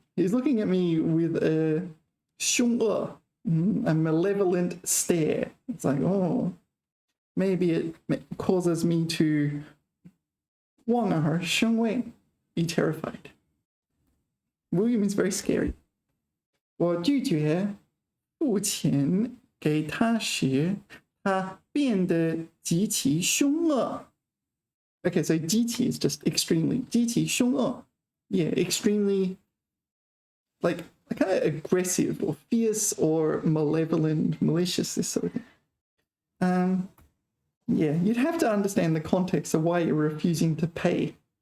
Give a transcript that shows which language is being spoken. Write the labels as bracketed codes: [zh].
[en] He's looking at me with a 凶恶, a malevolent stare. It's like, oh, maybe it causes me to 望而生畏, be terrified. William is very scary. [zh] 我拒绝付钱给他时，他变得极其凶恶. [en] Okay, so 极其 is just extremely. 极其凶恶. Yeah, extremely, like kind of aggressive or fierce or malevolent, malicious, this sort of thing. Yeah, you'd have to understand the context of why you're refusing to pay.